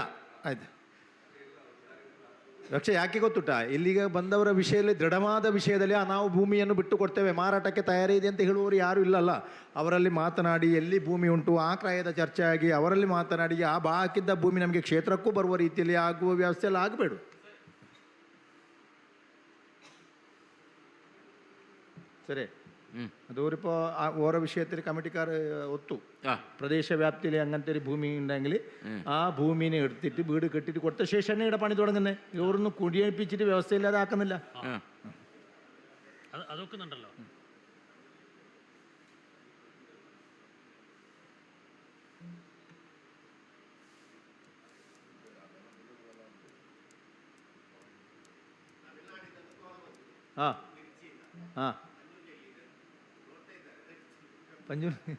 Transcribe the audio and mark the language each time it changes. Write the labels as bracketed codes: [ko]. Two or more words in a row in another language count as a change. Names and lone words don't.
[kn] ಆಯ್ತು, ಲಕ್ಷ್ಯ ಯಾಕೆ ಗೊತ್ತುಂಟ, ಇಲ್ಲಿಗೆ ಬಂದವರ ವಿಷಯದಲ್ಲಿ ದೃಢವಾದ ವಿಷಯದಲ್ಲಿ ನಾವು ಭೂಮಿಯನ್ನು ಬಿಟ್ಟು ಕೊಡ್ತೇವೆ, ಮಾರಾಟಕ್ಕೆ ತಯಾರಿ ಇದೆ ಅಂತ ಹೇಳುವವರು ಯಾರೂ ಇಲ್ಲಲ್ಲ. ಅವರಲ್ಲಿ ಮಾತನಾಡಿ ಎಲ್ಲಿ ಭೂಮಿ ಉಂಟು ಆ ಕ್ರಯದ ಚರ್ಚೆ ಆಗಿ ಅವರಲ್ಲಿ ಮಾತನಾಡಿ ಆ ಹಾಕಿದ್ದ ಭೂಮಿ ನಮಗೆ ಕ್ಷೇತ್ರಕ್ಕೂ ಬರುವ ರೀತಿಯಲ್ಲಿ ಆಗುವ ವ್ಯವಸ್ಥೆ ಎಲ್ಲ ಆಗಬೇಡ. ಸರಿ, [ml] അത് ഇപ്പോൾ ഓരോ വിഷയത്തിൽ കമ്മിറ്റിക്കാർ ഒത്തു. പ്രദേശ വ്യാപ്തിയിൽ അങ്ങനത്തെ ഒരു ഭൂമി ഉണ്ടെങ്കിൽ ആ ഭൂമിനെ എടുത്തിട്ട് വീട് കെട്ടിട്ട് കൊടുത്ത ശേഷം ഇവിടെ പണി തുടങ്ങുന്നത്. ഇവരൊന്നും കുടിയേൽപ്പിച്ചിട്ട് വ്യവസ്ഥയില്ലാതെ ആക്കുന്നില്ല. അതൊക്കുന്നുണ്ടല്ലോ. ആ ആ പഞ്ചൂർ